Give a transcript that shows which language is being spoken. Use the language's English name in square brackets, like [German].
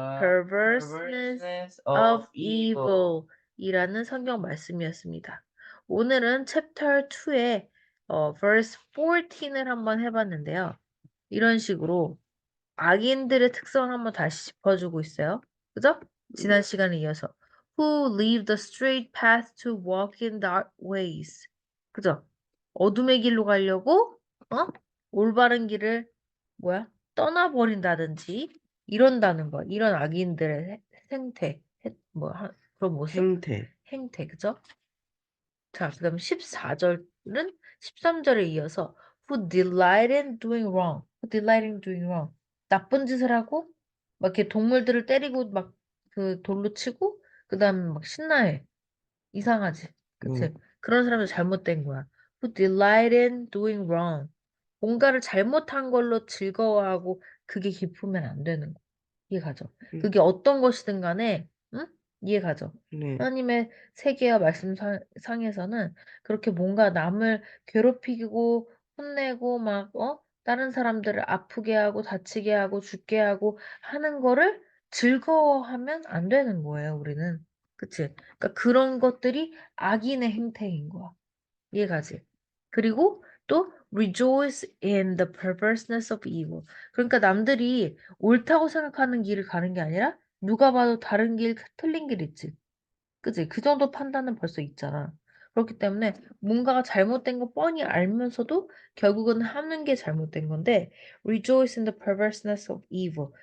[English] perverseness of evil [Korean] 이라는 성경 말씀이었습니다. 오늘은 챕터 2의 verse 14을 한번 해봤는데요. 이런 식으로 악인들의 특성을 한번 다시 짚어주고 있어요. 그죠? 지난 시간에 이어서 [English] Who leave the straight path to walk in dark ways. [Korean] 그죠? 어둠의 길로 가려고 올바른 길을 떠나버린다든지 이런다는 거. 이런 악인들의 생태, 그런 모습? 행태, 그죠? 자, 그 다음 14절은 13절에 이어서 [English] Who delight in doing wrong. Who delight in doing wrong. [Korean] 나쁜 짓을 하고 막 이렇게 동물들을 때리고 막 그 돌로 치고 그 다음에 막 신나해. 이상하지. 그치? 네. 그런 사람도 잘못된 거야. [English] Who delight in doing wrong. [Korean] 뭔가를 잘못한 걸로 즐거워하고 그게 기쁘면 안 되는 거. 이해가죠? 음, 그게 어떤 것이든 간에, 응? 이해가죠? 네. 하나님의 세계와 말씀상에서는 그렇게 뭔가 남을 괴롭히고 혼내고 막, 다른 사람들을 아프게 하고 다치게 하고 죽게 하고 하는 거를 즐거워하면 안 되는 거예요, 우리는. 그치? 그러니까 그런 것들이 악인의 행태인 거야. 이해가지? 그리고 또 [English] rejoice in the perverseness of evil. [Korean] 그러니까 남들이 옳다고 생각하는 길을 가는 게 아니라 누가 봐도 다른 길, 틀린 길 있지. 그지? 그 정도 판단은 벌써 있잖아. 그렇기 때문에 뭔가가 잘못된 거 뻔히 알면서도 결국은 하는 게 잘못된 건데 [English] rejoice in the perverseness of evil.